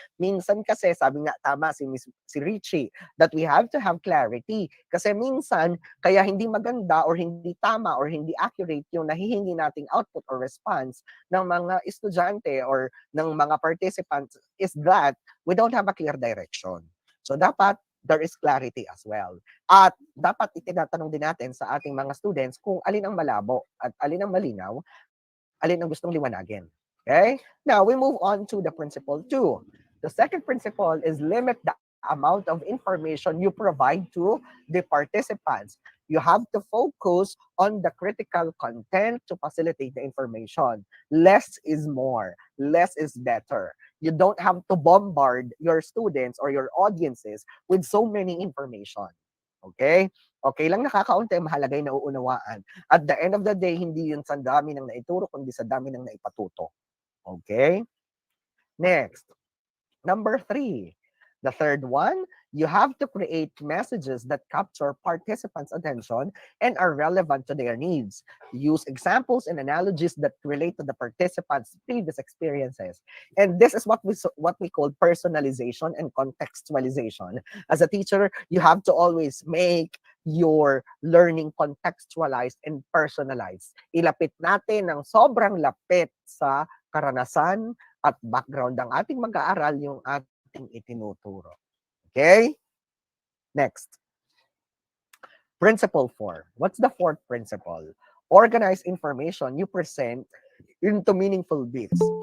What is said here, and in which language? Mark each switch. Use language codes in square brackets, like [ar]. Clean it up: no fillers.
[tl] Minsan kasi, sabi nga tama si Richie, [en] that we have to have clarity. [tl] Kasi minsan, kaya hindi maganda or hindi tama or hindi accurate yung nahihingi nating output or response ng mga estudyante or ng mga participants [en] is that we don't have a clear direction. So dapat there is clarity as well. [tl] At dapat itinatanong din natin sa ating mga students kung alin ang malabo at alin ang malinaw, alin ang gustong liwanagin. [en] Okay? Now, we move on to the principle 2. The second principle is limit the amount of information you provide to the participants. You have to focus on the critical content to facilitate the information. Less is more. Less is better. You don't have to bombard your students or your audiences with so many information. [tl] Okay? Okay lang nakakaunti, mahalaga yung nauunawaan. [en] At the end of the day, [tl] hindi yun sa dami ng naituro, kundi sa dami ng naipatuto. [en] Okay? Next. Number 3, the third one, you have to create messages that capture participants' attention and are relevant to their needs. Use examples and analogies that relate to the participants' previous experiences. And this is what we call personalization and contextualization. As a teacher, you have to always make your learning contextualized and personalized. [tl] Ilapit natin ng sobrang lapit sa karanasan at background ng ating mag-aaral yung ating itinuturo. [en] Okay? Next. Principle 4. What's the fourth principle? Organize information you present into meaningful bits.